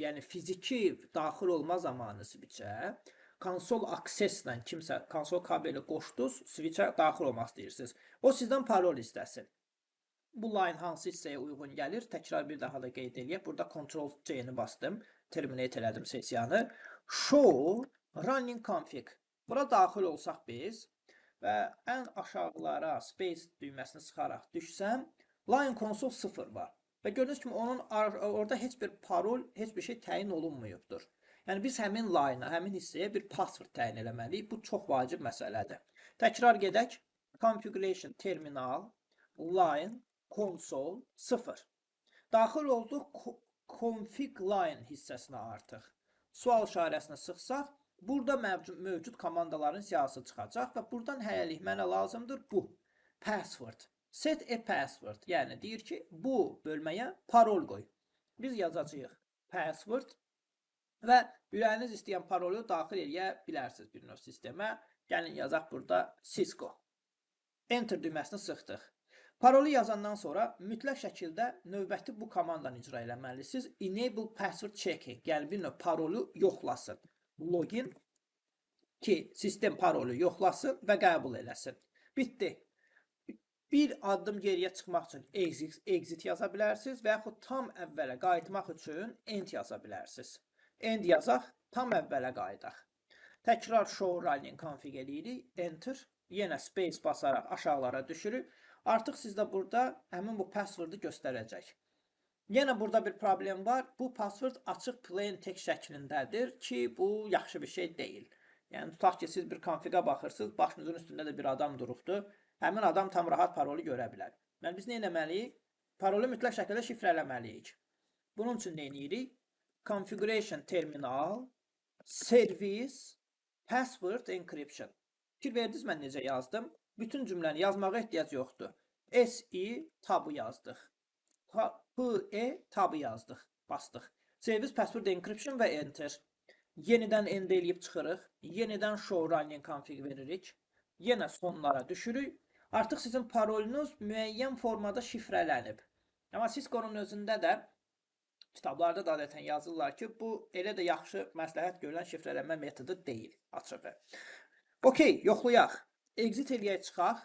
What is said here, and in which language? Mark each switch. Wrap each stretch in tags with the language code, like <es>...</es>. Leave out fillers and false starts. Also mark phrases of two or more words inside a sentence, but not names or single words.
<az>Yəni fiziki daxil olma zamanı switch'ə konsol akseslə kimsə konsol kabeli qoşdunuz, switch'ə daxil olmaq istəyirsiniz. O sizdən parol istəsin. Bu line hansı hissəyə uyğun gəlir? Təkrar bir daha da qeyd eləyək. Burada Ctrl+C-ni bastım. Terminate elədim sesiyanı.</az> <en>Show running config.</en> <az>Bura daxil olsaq biz və ən aşağılara space düyməsini sıxaraq düşsəm,</az> <en>line console 0</en> <az>var. Və gördüyünüz kimi onun orada heç bir parol, heç bir şey təyin olunmayıbdır. Yəni biz həmin line-a, həmin hissəyə bir password təyin eləməliyik. Bu çox vacib məsələdir. Təkrar gedək.</az> <en>Configuration terminal line console 0.</en> <az>Daxil olduq</az> <en>config line</en> <az>hissəsinə artıq. Sual işarəsini sıxsaq, burada mövcud komandaların siyahısı çıxacaq və buradan hələlik mənə lazımdır bu password.</az> <en>Set a password.</en> <az>Yəni deyir ki, bu bölməyə parol qoy. Biz yazacağıq password və ürəyiniz istəyən parolu daxil eləyə bilərsiniz bir növ sistemə. Gəlin yazaq burada Cisco. Enter düyməsini sıxdıq. Parolu yazandan sonra mütləq şəkildə növbəti bu komandanı icra eləməlisiniz.</az> <en>Enable password checking.</en> <az>Yəni bir növ parolu yoxlasın. Login ki, sistem parolu yoxlasın və qəbul eləsin. Bitdi. Bir addım geriyə çıxmaq üçün exit yaza bilərsiniz və yaxud tam əvvələ qayıtmaq üçün end yaza bilərsiniz. End yazaq, tam əvvələ qayıdaq. Təkrar</az> <en>show running config</en> <az>eləyirik, enter, yenə space basaraq aşağılara düşürük. Artıq sizdə burada həmin bu passwordu göstərəcək. Yenə burada bir problem var. Bu password açıq</az> <en>plain text</en> <az>şəklindədir ki, bu yaxşı bir şey deyil. Yəni tutaq ki, siz bir konfiqə baxırsınız, başınızın üstündə də bir adam durubdur. Həmin adam tam rahat parolu görə bilər. Yəni biz nə etməliyik? Parolu mütləq şəkildə şifrələməliyik. Bunun üçün nə edirik?</az> <en>Configuration terminal, service, password encryption.</en> <az>Fikir verdiniz mən necə yazdım? Bütün cümləni yazmağa ehtiyac yoxdur. SI tabu yazdıq. PE tabu yazdıq, bastıq.</az> <en>Service, password encryption və enter.</en> <az>Yenidən end eləyib çıxırıq. Yenidən</az> <en>show running config</en> <az>veririk. Yenə sonlara düşürük. Artıq sizin parolunuz müəyyən formada şifrələnib. Amma Cisco-nun özündə də kitablarda da adətən yazırlar ki, bu elə də yaxşı məsləhət görülən şifrələnmə metodu deyil, açığı. Okey, yoxlayaq. Exit eləyək çıxaq.</az>